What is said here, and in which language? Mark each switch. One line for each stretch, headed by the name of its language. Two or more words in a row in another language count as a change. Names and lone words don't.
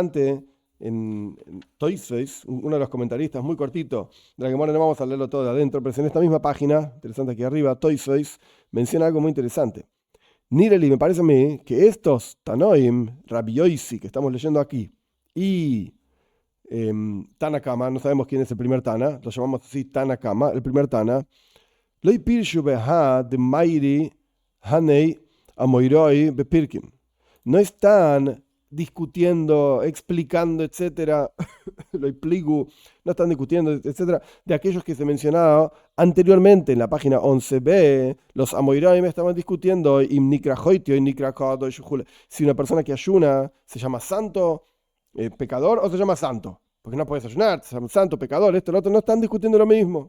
Spanish: Interesante en Toysface, uno de los comentaristas muy cortito, de la que no vamos a leerlo todo de adentro, pero en esta misma página, interesante aquí arriba, Toysface, menciona algo muy interesante. Nireli, me parece a mí que estos Tanoim, Rabbi Yosi, que estamos leyendo aquí, y Tanakama, no sabemos quién es el primer Tana, lo llamamos así Tanakama, el primer Tana,
Aramaic: לא פירשו בהא דמיירי הני אמוראי בפרקין.
Spanish: No están discutiendo, explicando, etcétera, lo explico, no están discutiendo, etcétera, de aquellos que se mencionaba anteriormente en la página 11b, los Amoiraim estaban discutiendo si una persona que ayuna se llama santo, pecador, o se llama santo, porque no puedes ayunar, se llama santo, pecador, esto, lo otro, no están discutiendo lo mismo.